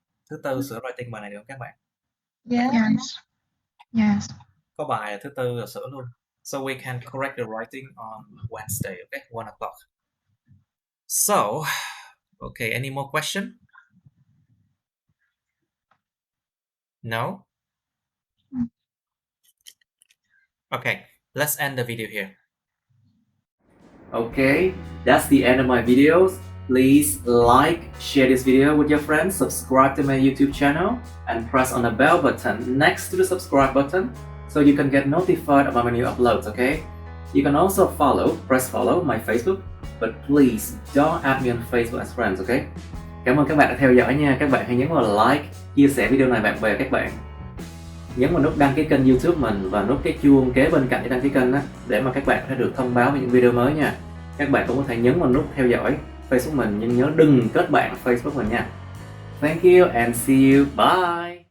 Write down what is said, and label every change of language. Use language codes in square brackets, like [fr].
[vi] Thứ Tư sửa writing bài này được không các bạn? [en] Yes. Yes. [vi] Có bài là thứ Tư là sửa luôn. [en] So we can correct the writing on Wednesday, okay? 1 o'clock. So, okay, any more question? No? Okay, let's end the video here. Okay, that's the end of my videos. Please like, share this video with your friends, subscribe to my YouTube channel, and press on the bell button next to the subscribe button so you can get notified about my new uploads, okay? You can also press follow my Facebook, but please don't add me on Facebook as friends, okay? [vi] Cảm ơn các bạn đã theo dõi nha. Các bạn hãy nhấn vào like, chia sẻ video này bạn bè các bạn. Nhấn vào nút đăng ký kênh YouTube mình và nút cái chuông kế bên cạnh để đăng ký kênh đó, để mà các bạn sẽ được thông báo về những video mới nha. Các bạn cũng có thể nhấn vào nút theo dõi Facebook mình, nhưng nhớ đừng kết bạn Facebook mình nha. [en] Thank you and see you. Bye.